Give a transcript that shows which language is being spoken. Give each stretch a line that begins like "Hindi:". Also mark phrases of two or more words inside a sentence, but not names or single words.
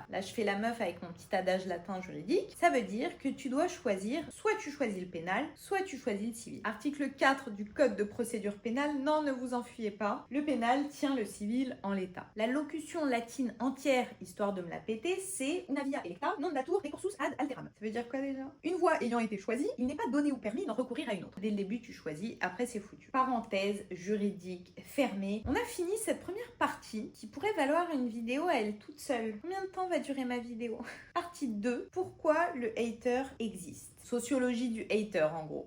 French: Là, je fais la meuf avec mon petit adage latin juridique. Ça veut dire que tu dois choisir, soit tu choisis le pénal, soit tu choisis le civil. Article 4 du Code de procédure pénale, non, ne vous enfuyez pas, le pénal tient le civil en l'état. La locution latine entière, histoire de me la péter, c'est
Latin: una via electa non datur recursus ad alteram.
French: Ça veut dire quoi déjà? Une voie ayant été choisie, il n'est pas donné ou permis d'en recourir à une autre. Dès le début, tu choisis, après c'est foutu. Parenthèse juridique fermée. On a fini cette première partie qui pourrait valoir une vidéo à elle toute seule. Combien de temps va durer ma vidéo? Partie 2. Pourquoi le hater existe? Sociologie du hater en gros.